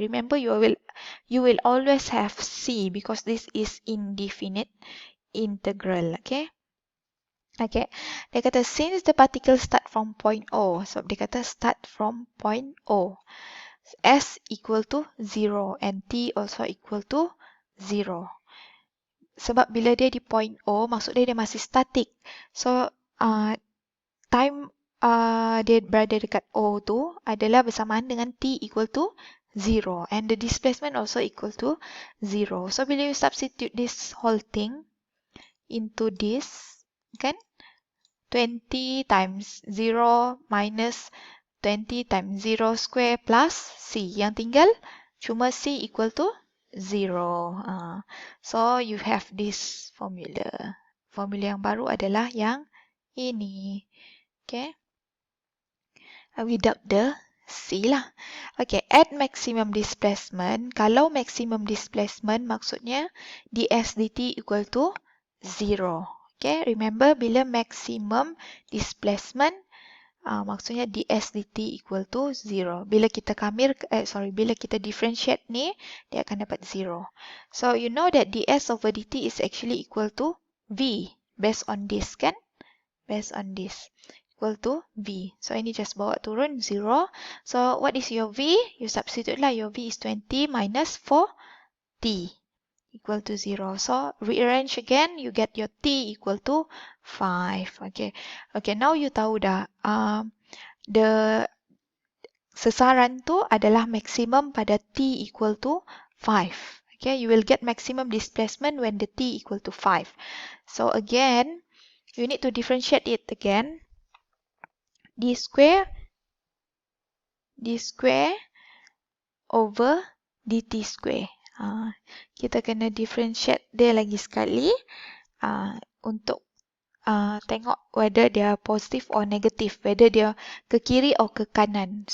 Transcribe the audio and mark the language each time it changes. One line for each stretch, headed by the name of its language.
English: Remember, you will always have c because this is indefinite integral. Okay. Okay.
Malay: Dia kata
English: since the particle start from point O. So,
Malay: dia kata
English: start from point O. S equal to 0 and T also equal to 0.
Malay: Sebab bila dia di point O, maksud dia masih static. So, time dia berada dekat O tu adalah bersamaan dengan T equal to 0.
English: And the displacement also equal to 0. So, bila you substitute this whole thing into this, kan? 20 times 0 minus 20 times 0 square plus C.
Malay: Yang tinggal cuma C equal to 0.
English: So, you have this formula.
Malay: Formula yang baru adalah yang ini.
English: Okay. Without the C lah. Okay. At maximum displacement. Kalau maximum displacement maksudnya ds dt equal to 0. Okay. Remember bila maximum displacement maksudnya ds dt equal to 0.
Malay: Bila kita bila kita differentiate ni, dia akan dapat 0.
English: So, you know that ds over dt is actually equal to v. Based on this, kan? Based on this. Equal to v. So, ini just
Malay: bawa turun
English: 0. So, what is your v? You substitute lah. Your v is 20 minus 4t. equal to 0. So rearrange again, you get your t equal to 5. Okay, okay, now you tahu dah.
Malay: The sasaran tu adalah maksimum pada t equal to 5.
English: Okay, you will get maximum displacement when the t equal to 5. So again, you need to differentiate it again. D square over dt square.
Malay: Kita kena differentiate dia lagi sekali untuk tengok whether dia positif or negatif, whether dia ke kiri atau ke kanan.